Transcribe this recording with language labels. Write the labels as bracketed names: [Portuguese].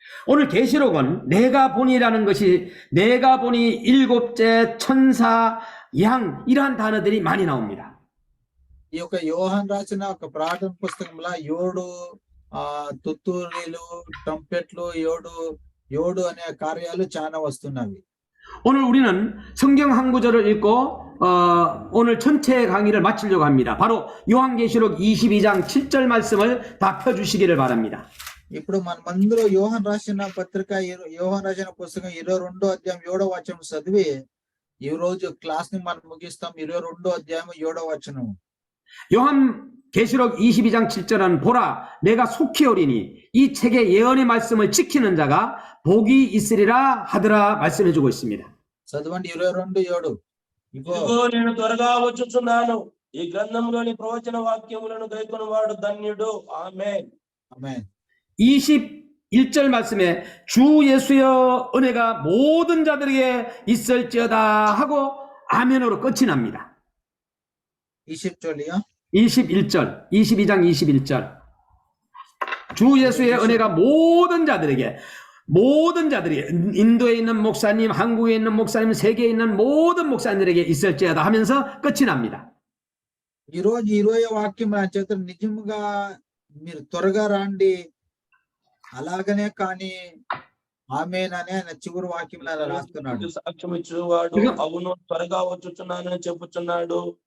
[Korean] 오늘 계시록은 내가 보니라는 것이 내가 보니 일곱째 천사 양 이러한 단어들이 많이 나옵니다. [Telugu] ఈ యొక్క యోహాను రాసిన ఒక ప్రార్థన పుస్తకంలో 7 తుత్తూరీలు, ట్రంపెట్లు, 7 అనే కార్యాలు చాలా వస్తున్నవి. [Korean] 오늘 우리는 성경 한 구절을 읽고 오늘 전체 강의를 마치려고 합니다. 바로 요한계시록 22장 7절 말씀을 다 펴주시기를 바랍니다. [Telugu] ఇప్పుడు మనమందరూ యోహాను రాసిన పుస్తకం 22వ అధ్యాయం 7వ వచనం చదివి ఈ రోజు క్లాస్ ని మనం ముగిస్తాం. 22వ అధ్యాయం 7వ వచనం. [Korean] 요한 계시록 22장 7절은 보라 내가 속히 오리니 이 책의 예언의 말씀을 지키는 자가 복이 있으리라 하더라 말씀해 주고 있습니다. [Telugu] చదవండి 22:7. ఇదిగో నేను త్వరగా వచ్చుచున్నాను, ఈ గ్రంథంలోని ప్రవచన వాక్యములను గైకొనువాడు ధన్యుడు. ఆమేన్. ఆమేన్. [Korean] 21절 말씀에 주 예수의 은혜가 모든 자들에게 있을지어다 하고 아멘으로 끝이 납니다. 20절이요? 22장 21절 주 예수의 은혜가 모든 자들에게 모든 자들이 인도에 있는 목사님, 한국에 있는 목사님, 세계에 있는 모든 목사님들에게 있을지어다 하면서 끝이 납니다. [Telugu] ఈ రోజు 20వ వాక్యం నా చేత నిజంగా మీరు త్వరగా రండి అలాగనే కానీ ఆమేననే ఆయన చివరి వాక్యంలో అలా రాస్తున్నాడు. సాక్ష్యం ఇచ్చేవాడు అవును త్వరగా వచ్చుచున్నానని చెప్పుచున్నాడు.